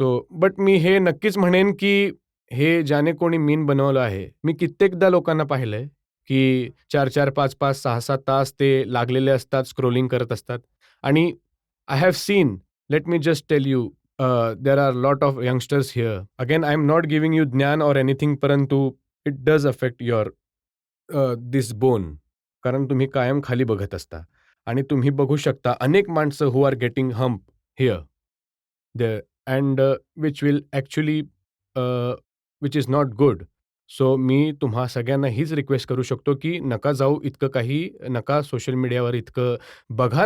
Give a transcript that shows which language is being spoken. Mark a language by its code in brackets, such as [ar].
[mr] But मी हे नक्कीच म्हणेन की हे ज्याने कोणी मीम बनवलं आहे, मी कित्येकदा लोकांना पाहिलंय की 4-4, 5-5, 6-6 तास ते लागलेले असतात, स्क्रोलिंग करत असतात आणि [en] I have seen, let me just tell you, there are lot of youngsters here. Again I am not giving you ज्ञान or anything, [mr] परंतु [en] It does affect your this bone. [mr] कारण तुम्ही कायम खाली बघत असता आणि तुम्ही बघू शकता अनेक माणसं [en] Who are getting hump here there and which will actually which is not good. [mr] So मी तुम्हा सगळ्यांना हीच रिक्वेस्ट करू शकतो की नका जाऊ इतकं काही, नका सोशल मीडियावर इतकं बघा.